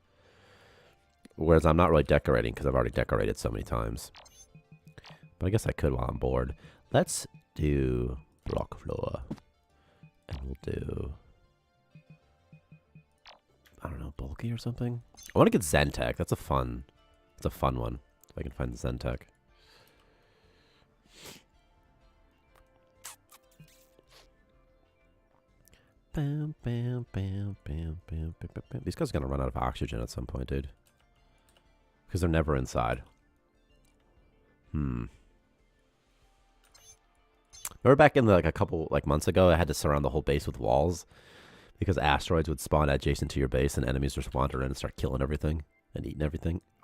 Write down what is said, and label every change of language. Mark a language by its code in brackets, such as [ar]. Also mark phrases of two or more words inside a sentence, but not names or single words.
[en] Whereas I'm not really decorating because I've already decorated so many times. But I guess I could while I'm bored. Let's do block floor. And we'll do... I don't know, bulky or something? I want to get Zentech. That's a fun one. If I can find the Zentech. Bam, bam, bam, bam, bam, bam, bam. These guys are going to run out of oxygen at some point, dude. Because they're never inside. Remember back in like a couple months ago, I had to surround the whole base with walls because asteroids would spawn adjacent to your base and enemies just wander in and start killing everything and eating everything.